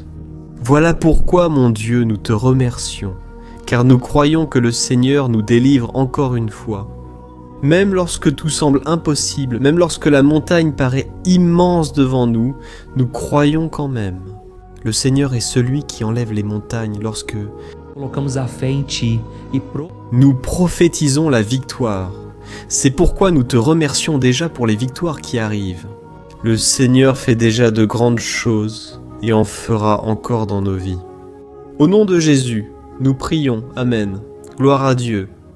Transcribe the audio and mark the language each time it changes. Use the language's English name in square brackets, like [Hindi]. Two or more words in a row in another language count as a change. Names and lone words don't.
[French] Voilà pourquoi, mon Dieu, nous te remercions, car nous croyons que le Seigneur nous délivre encore une fois. Même lorsque tout semble impossible, même lorsque la montagne paraît immense devant nous, nous croyons quand même. Le Seigneur est celui qui enlève les montagnes lorsque [Portuguese] Colocamos a fé em ti e [French] nous prophétisons la victoire. C'est pourquoi nous te remercions déjà pour les victoires qui arrivent. Le Seigneur fait déjà de grandes choses et en fera encore dans nos vies. Au nom de Jésus, nous prions. Amen. Gloire à Dieu.